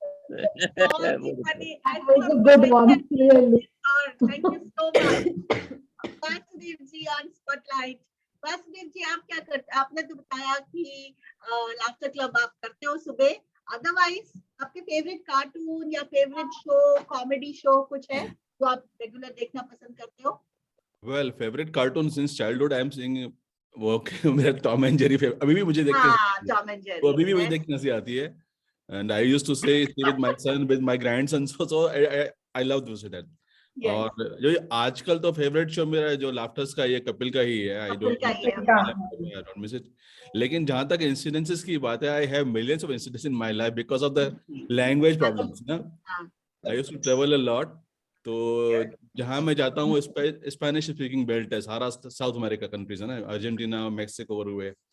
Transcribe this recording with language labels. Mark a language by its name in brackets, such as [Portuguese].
[English] That was a good one, clearly. Thank you so much. [Hindi] Vasudev ji [English] on spotlight. [Hindi] Vasudev ji आप क्या करते? आपने तो बताया कि लाफ्टर क्लब आप करते हो सुबह, अदरवाइज आपके फेवरेट कार्टून या फेवरेट शो, कॉमेडी शो कुछ है जो आप रेगुलर देखना पसंद करते हो? [English] Well, favorite cartoon since childhood I am seeing [Hindi] वो मेरा टॉम एंड जेरी अभी भी मुझे देखते टॉम एंड जेरी वो अभी भी मुझे देखने हंसी आती है। [English] And I used to say with my son, with my grandson, so I love those that. [Hindi] और जो आजकल तो फेवरेट शो मेरा जो लाफ्टर्स का ये कपिल का ही है। [English] I don't miss it. [Hindi] लेकिन जहां तक इंसिडेंसेस की बात है, [English] I have millions of incidents in my life because of the language problems ना। I used to travel a lot, [Hindi] तो जहां मैं जाता हूँ स्पेनिश स्पीकिंग बेल्ट है, सारा साउथ अमेरिका कंट्रीज है ना, अर्जेंटीना, मैक्सिको और हुए।